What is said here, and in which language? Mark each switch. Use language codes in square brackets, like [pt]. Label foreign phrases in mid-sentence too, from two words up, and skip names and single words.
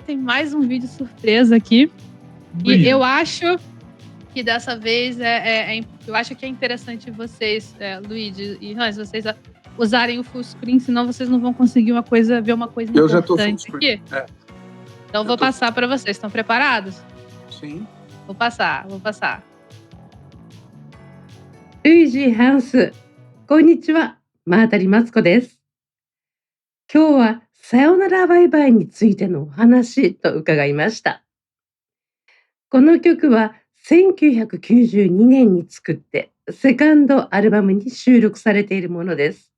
[pt] Tem mais um vídeo surpresa aqui. E eu acho que dessa vez eu acho que é interessante vocês, Luigi e Hans, vocês usarem o [en] full screen, [pt] senão vocês não vão conseguir ver uma coisa Eu já tô importante full aqui. Então vou passar para vocês. Estão preparados? Sim. Vou passar. [ja] ルイージ・ハンス、こんにちは、マータリマツコです。今日はさよならバイバイについてのお話と伺いました。この曲は1992年に作ってセカンドアルバムに収録されているものです。